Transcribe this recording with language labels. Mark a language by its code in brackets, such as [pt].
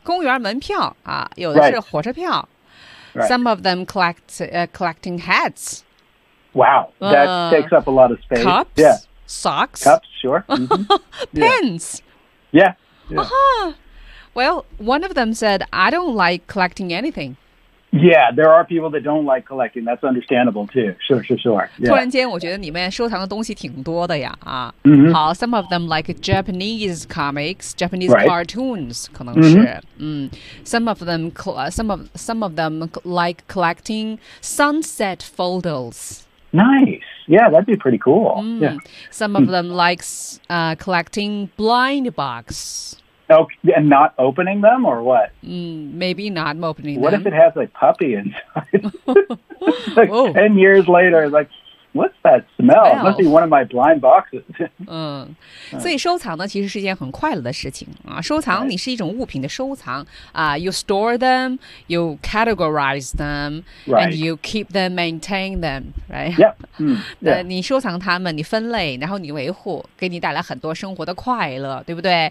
[zh] 公园门票啊，有的是火车票。 [en] Some of them collecting hats. Wow, that takes up a lot of space. Cups? Yeah. Socks? Cups, sure. Mm-hmm. Pens? Yeah. Well, one of them said, I don't like collecting anything. Yeah, there are people that don't like collecting. That's understandable too. Sure. Yeah. [zh] 突然间我觉得你们收藏的东西挺多的呀。 [en] 好 ,some of them like Japanese comics, Japanese cartoons, [zh] 可能是。 [en] Some of them like collecting sunset photos. Nice. Yeah, that'd be pretty cool. Yeah. Some of them like collecting blind box. Okay, and not opening them or what? Maybe not opening what them. What if it has a puppy inside? Like 10 years later, like... What's that smell? Must be one of my blind boxes. [zh] 所以收藏呢其实是一件很快乐的事情。收藏你是一种物品的收藏。 [en] You store them, you categorize them, and you keep them, maintain them, right? Yep. [zh] 你收藏它们你分类然后你维护给你带来很多生活的快乐对不对、